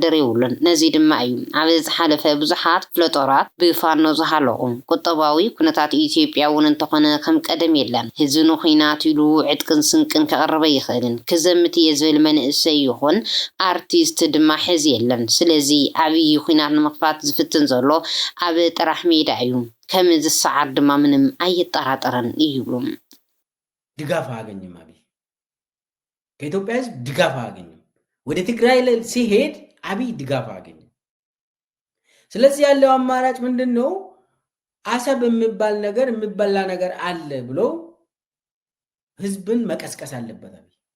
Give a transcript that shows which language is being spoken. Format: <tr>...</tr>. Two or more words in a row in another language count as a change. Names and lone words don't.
<ti>ይውልን ነዚ ድማ እዩ ኣብ ዝሓለፈ ብዙሓት ፍለጦራት ብፋኖ ዝሃለቁ ቁጠባዊ ኩነታት ኢትዮጵያ እውን እንተኾነ ከም ቀደም የለን ህዝኑ ኩናት ኢሉ ዕጥቅን ስንቅን ከቕርበ ይኽእልን ክዘምት እየ ዝብል መንእሰይ ይኹን ኣርቲስት ድማ ሕዚ የለን ስለዚ ኣብይ ኩናት ንምኽፋት ዝፍትን ዘሎ ኣብ ጥራሕ ሜዳ እዩ ከም ዝሰዓር ድማ ምንም ኣይጠራጠረን ይብሉ</ti> <am>ድጋፍ አገኝም አብይ ከኢትዮጵያ ህዝብ ድጋፍ አገኝም ወደ ትግራይ ሲሄድ አብይ ድጋፍ አገኘ ስለዚህ ያለው አማራጭ ምንድነው አሰብ የሚባል ነገር የሚበላ ነገር አለ ብሎ ህዝብን መቀስቀስ አለበት አብይ</am>